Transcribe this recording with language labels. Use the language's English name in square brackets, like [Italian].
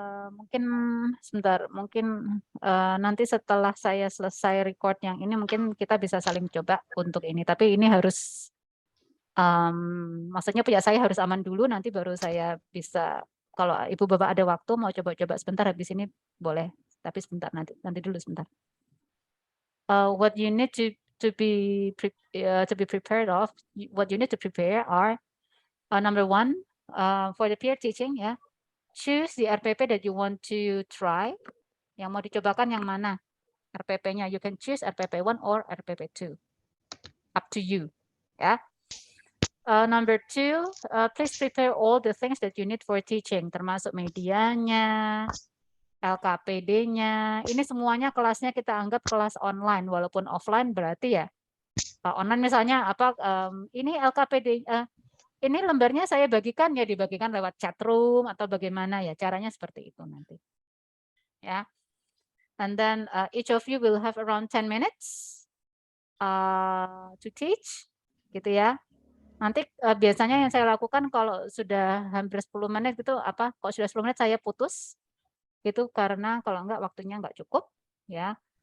[Indonesian] Mungkin sebentar, nanti setelah saya selesai record yang ini mungkin kita bisa saling coba untuk ini. Tapi ini harus, maksudnya punya saya harus aman dulu. Nanti baru saya bisa. Kalau Ibu Bapak ada waktu mau coba-coba sebentar habis ini boleh. Tapi sebentar nanti dulu sebentar. [English] What you need to be prepared of, what you need to prepare are number one, for the peer teaching ya. Choose the RPP that you want to try. [Indonesian] Yang mau dicobakan yang mana? RPP-nya. [English] You can choose RPP 1 or RPP 2. Up to you. Ya. Number 2, please prepare all the things that you need for teaching. [Indonesian] Termasuk medianya, LKPD-nya. Ini semuanya kelasnya kita anggap kelas online. Walaupun offline berarti ya. Online misalnya ini LKPD, ini lembarnya saya bagikan ya dibagikan lewat chat room atau bagaimana ya caranya seperti itu nanti ya. [English] And then each of you will have around 10 minutes to teach [Indonesian] gitu ya. Nanti biasanya yang saya lakukan kalau sudah hampir 10 menit gitu kalau sudah 10 menit saya putus gitu karena kalau enggak waktunya enggak cukup ya.